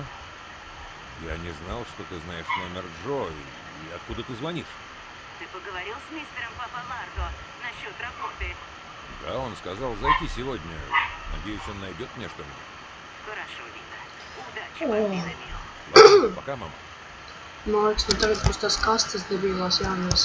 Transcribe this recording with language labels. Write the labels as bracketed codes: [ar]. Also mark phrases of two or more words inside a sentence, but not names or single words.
[ru] Я не знал, что ты знаешь номер Джо. И откуда ты звонишь? Ты поговорил с мистером Папалардо насчет работы? Да, он сказал зайти сегодня. Надеюсь, он найдет мне что-нибудь. Хорошо, Вита. Удачи вам, Бинамил. Ладно, пока, mama. [lv] Man liekas, man tagad būs tās kastes debilās jānesa.